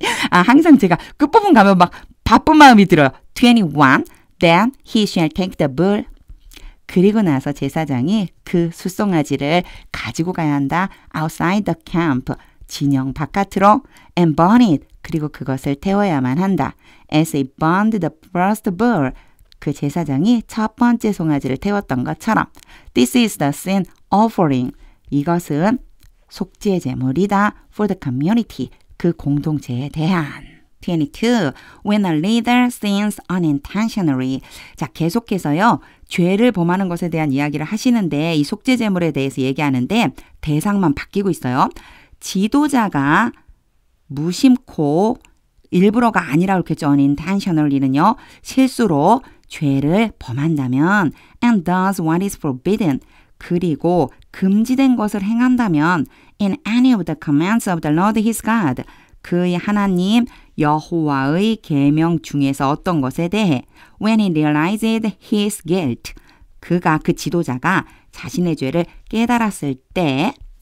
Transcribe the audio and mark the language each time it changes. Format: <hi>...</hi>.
<ko>항상 제가 끝부분 가면 막 바쁜 마음이 들어요. 21.</ko> <en>Then he shall take the bull.</en> <ko>그리고 나서 제사장이 그 숫송아지를 가지고 가야 한다.</ko> <en>outside the camp.</en> <ko>진영 바깥으로.</ko> <en>and burn it.</en> <ko>그리고 그것을 태워야만 한다.</ko> <en>as he burned the first bull.</en> <ko>그 제사장이 첫 번째 송아지를 태웠던 것처럼.</ko> <en>This is the sin offering.</en> <ko>이것은 속죄 제물이다.</ko> <en>For the community.</en> <ko>그 공동체에 대한. 22.</ko> <en>When a leader sins unintentionally.</en> <ko>자, 계속해서요. 죄를 범하는 것에 대한 이야기를 하시는데 이 속죄 제물에 대해서 얘기하는데 대상만 바뀌고 있어요. 지도자가 무심코 일부러가 아니라 그렇겠죠. unintentionally는요. 실수로 죄를 범한다면</ko> <en>and does what is forbidden</en> <ko>그리고 금지된 것을 행한다면</ko> <en>in any of the commands of the Lord his God</en> <ko>그의 하나님 여호와의 계명 중에서 어떤 것에 대해</ko> <en>when he realized his guilt</en> <ko>그가 그 지도자가 자신의 죄를 깨달았을 때</ko>